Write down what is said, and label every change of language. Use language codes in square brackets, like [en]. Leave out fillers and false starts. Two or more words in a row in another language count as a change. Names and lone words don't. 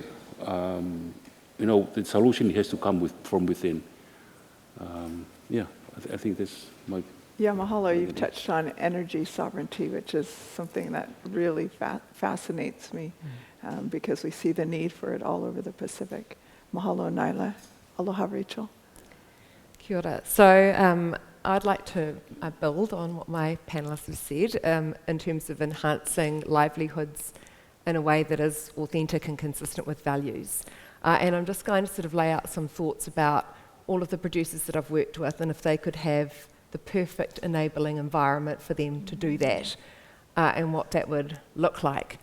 [en] The solution has to come from within. I think that's my... Yeah, mahalo. You've touched on energy sovereignty, which is something that really fascinates me because we see the need for it all over the Pacific. Mahalo, Naila. Aloha, Rachel. [mi] Kia ora. [en] So I'd like to build on what my panellists have said in terms of enhancing livelihoods in a way that is authentic and consistent with values. And I'm just going to sort of lay out some thoughts about all of the producers that I've worked with and if they could have the perfect enabling environment for them to do that and what that would look like.